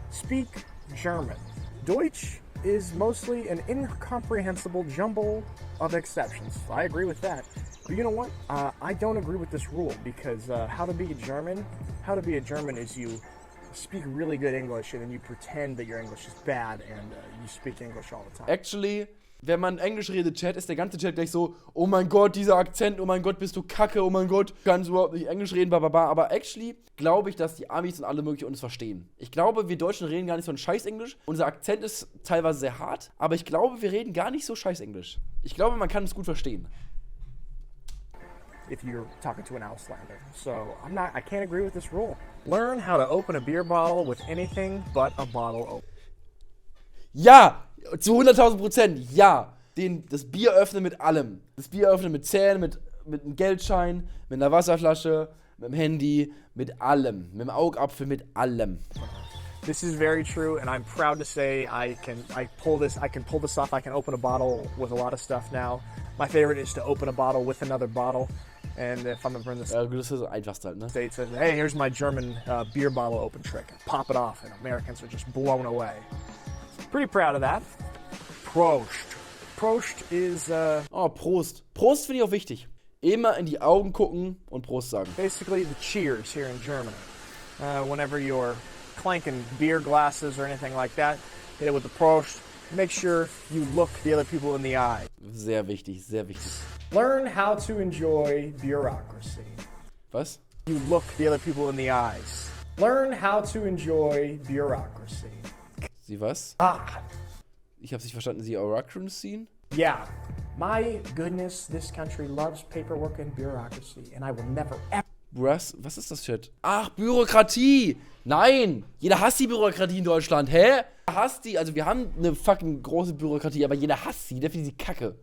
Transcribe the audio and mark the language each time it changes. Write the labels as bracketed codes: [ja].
[en] Speak German. Deutsch is mostly an incomprehensible jumble of exceptions. I agree with that. But you know what? I don't agree with this rule because how to be a German is you speak really good English and then you pretend that your English is bad and you speak English all the time. [de] Actually, wenn man Englisch redet, Chat, ist der ganze Chat gleich so, oh mein Gott, dieser Akzent, oh mein Gott, bist du kacke, oh mein Gott, kannst du überhaupt nicht Englisch reden, bababa. Aber actually glaube ich, dass die Amis und alle möglichen uns verstehen. Ich glaube, wir Deutschen reden gar nicht so ein scheiß Englisch. Unser Akzent ist teilweise sehr hart, aber ich glaube, wir reden gar nicht so scheiß Englisch. Ich glaube, man kann es gut verstehen. [en] If you're talking to an Auslander. So I can't agree with this rule. Learn how to open a beer bottle with anything but a bottle opener. [de] Ja! Zu 100.000%, ja! Das Bier öffnen mit allem. Das Bier öffnen mit Zähnen, mit einem Geldschein, mit einer Wasserflasche, mit dem Handy, mit allem. Mit dem Augapfel, mit allem. [en] This is very true, and I'm proud to say I can pull this off. I can open a bottle with a lot of stuff now. My favorite is to open a bottle with another bottle. And if I'm ever in the [de] das ist das Einfachste halt, ne? [en] States, and hey, here's my German beer bottle open trick. Pop it off, and Americans are just blown away. Pretty proud of that. Prost. Prost is [de] Oh, Prost. Prost finde ich auch wichtig. Immer in die Augen gucken und Prost sagen. [en] basically the cheers here in Germany. Whenever you're clanking beer glasses or anything like that, hit it with the Prost. Make sure you look the other people in the eye. [de] Sehr wichtig, sehr wichtig. [en] Learn how to enjoy bureaucracy. [de] Was? [en] You look the other people in the eyes. Learn how to enjoy bureaucracy. [de] Sie was? Ich hab's nicht verstanden. Sie Bureaucracy? [en] Yeah. My goodness, this country loves paperwork and bureaucracy, and I will never ever. [de] Was ist das, Chat? Ach, Bürokratie! Nein! Jeder hasst die Bürokratie in Deutschland, hä? Hasst die, also wir haben eine fucking große Bürokratie, aber jeder hasst sie, der findet sie kacke.